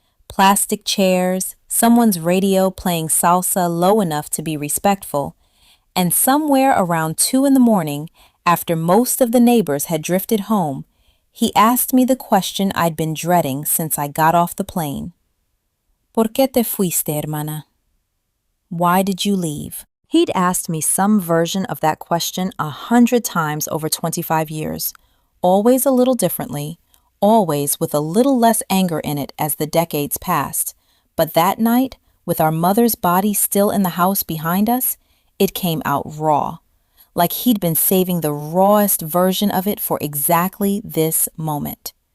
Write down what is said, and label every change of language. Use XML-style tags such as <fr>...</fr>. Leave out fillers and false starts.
<en>Plastic chairs, someone's radio playing salsa low enough to be respectful, and somewhere around 2 in the morning, after most of the neighbors had drifted home, he asked me the question I'd been dreading since I got off the plane.</en> <es>¿Por qué te fuiste, hermana?</es> <en>Why did you leave? He'd asked me some version of that question 100 times over 25 years, always a little differently, always with a little less anger in it as the decades passed. But that night, with our mother's body still in the house behind us, it came out raw, like he'd been saving the rawest version of it for exactly this moment.</en>